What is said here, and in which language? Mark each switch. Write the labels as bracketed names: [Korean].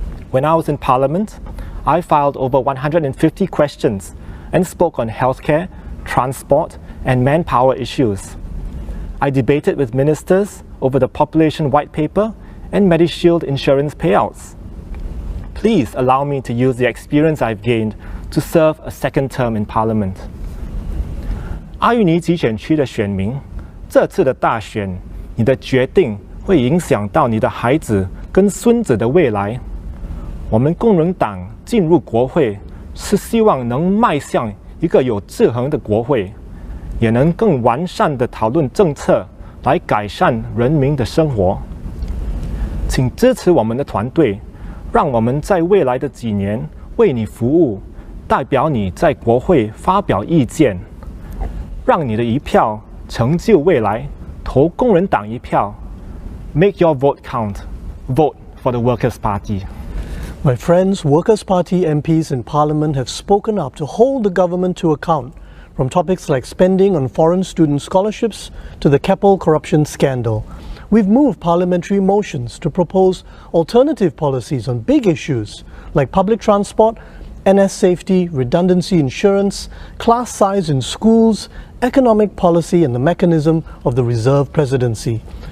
[English] When I was in Parliament, I filed over 150 questions and spoke on healthcare, transport, and manpower issues. I debated with ministers over the population white paper and MediShield insurance payouts. Please allow me to use the experience I've gained to serve a second term in Parliament. [Chinese] 阿育尼集选区的选民，这次的大选，你的决定会影响到你的孩子跟孙子的未来。我们工人党进入国会，是希望能迈向一个有制衡的国会，也能更完善的讨论政策，来改善人民的生活。请支持我们的团队。让我们在未来的几年为你服务，代表你在国会发表意见，让你的一票成就未来，投工人党一票。 [English] Make your vote count. Vote for the Workers' Party. My friends, Workers' Party MPs in Parliament have spoken up to hold the government to account, from topics like spending on foreign student scholarships to the Keppel corruption scandal. We've moved parliamentary motions to propose alternative policies on big issues like public transport, NS safety, redundancy insurance, class size in schools, economic policy and the mechanism of the reserve presidency.